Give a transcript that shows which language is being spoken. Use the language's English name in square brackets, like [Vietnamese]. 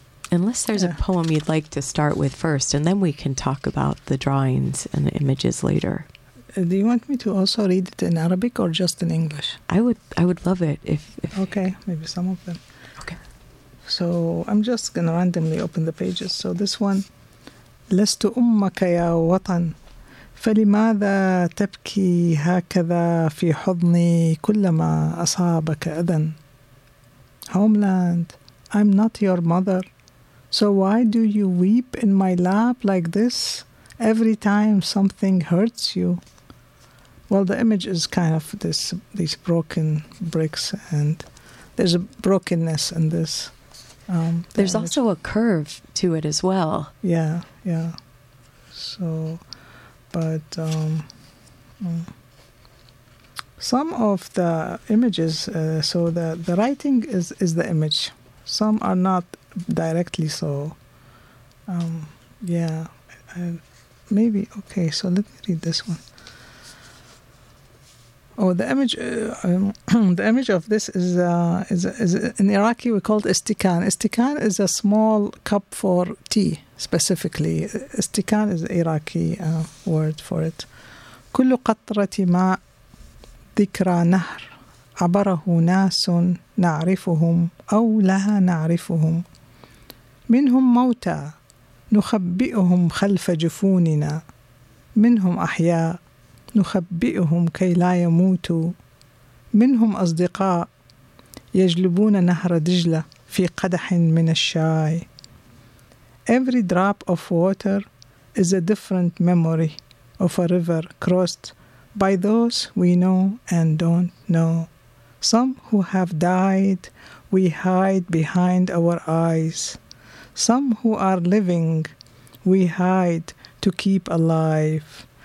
[English] Unless there's a poem you'd like to start with first, and then we can talk about the drawings and the images later. Do you want me to also read it in Arabic or just in English? I would love it if okay, maybe some of them. Okay. So I'm just going to randomly open the pages. So this one, [Arabic] لست أمك يا وطن فلماذا تبكي هكذا في حضني كلما أصابك أذن. [English] Homeland, I'm not your mother. So why do you weep in my lap like this every time something hurts you? Well, the image is kind of these broken bricks, and there's a brokenness in this. There's also a curve to it as well. Yeah, yeah. So, but some of the images, the writing is the image. Some are not directly so. So let me read this one. Oh, the image. The image of this is in Iraqi we call it istikan. Istikan is a small cup for tea, specifically. Istikan is an Iraqi word for it. [Arabic] كل قطرة ماء ذكرى نهر عبره ناس نعرفهم أو لا نعرفهم منهم موتى نخبئهم خلف جفوننا منهم أحياء نخبئهم كي لا يموتوا منهم أصدقاء يجلبون نهر دجلة في قدح من الشاي. [English] Every drop of water is a different memory of a river crossed by those we know and don't know. Some who have died, we hide behind our eyes. Some who are living, we hide to keep alive.